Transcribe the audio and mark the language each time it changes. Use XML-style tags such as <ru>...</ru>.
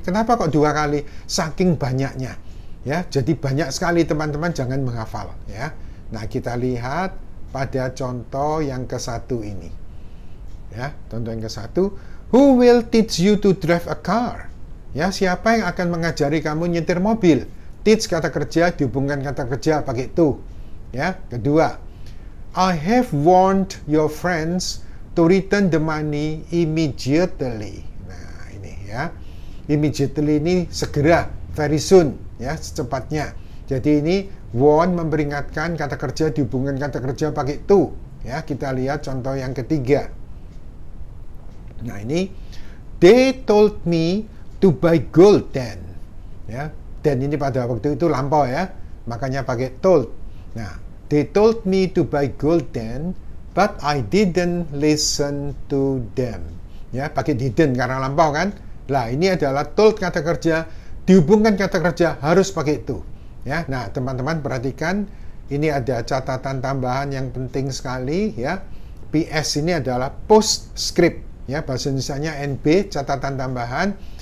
<id>Kenapa kok 2 kali? Saking banyaknya, ya. Jadi banyak sekali, teman-teman, jangan menghafal, ya. Nah, kita lihat pada contoh yang ke-1 ini. Ya, contoh yang ke-1,</id> <en>who will teach you to drive a car?</en> <id>Ya, siapa yang akan mengajari kamu nyetir mobil? Teach kata kerja dihubungkan kata kerja pakai to. Ya, kedua,</id> <en>I have warned your friends to return the money immediately.</en> <id>Nah, ini ya. Immediately ini segera,</id> <en>very soon,</en> <id>ya, secepatnya. Jadi ini warn memperingatkan, kata kerja dihubungkan kata kerja pakai to. Ya, kita lihat contoh yang ketiga. Nah, ini</id> <en>they told me to buy gold then.</en> <id>Ya, dan ini pada waktu itu lampau ya, makanya pakai told.</id> <en>Nah, they told me to buy gold then, but I didn't listen to them.</en> <id>Ya, pakai didn't karena lampau kan. Lah, ini adalah told kata kerja dihubungkan kata kerja harus pakai itu. Ya, nah teman-teman perhatikan ini ada catatan tambahan yang penting sekali ya. PS ini adalah postscript ya, bahasa Indonesianya NB, catatan tambahan.</id>